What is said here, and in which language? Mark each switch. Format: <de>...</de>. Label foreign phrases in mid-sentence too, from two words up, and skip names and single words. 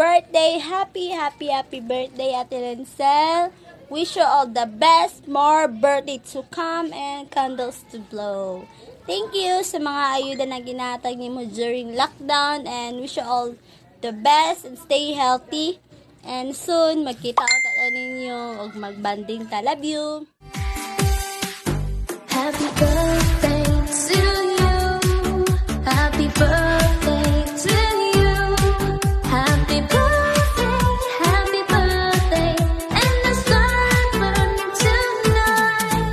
<en>birthday! Happy birthday, Ate Lincel! Wish you all the best, more birthday to come, and candles to blow. Thank you</en> <hil>sa mga ayuda na ginatag ni mo</hil> <en>during lockdown, and wish you all the best and stay healthy. And soon,</en> <hil>magkita ko tala ninyo o magbanding ta.</hil> <en>Love you! Happy birthday to you. Happy birthday to you. Happy birthday, and the sun burning tonight.</en>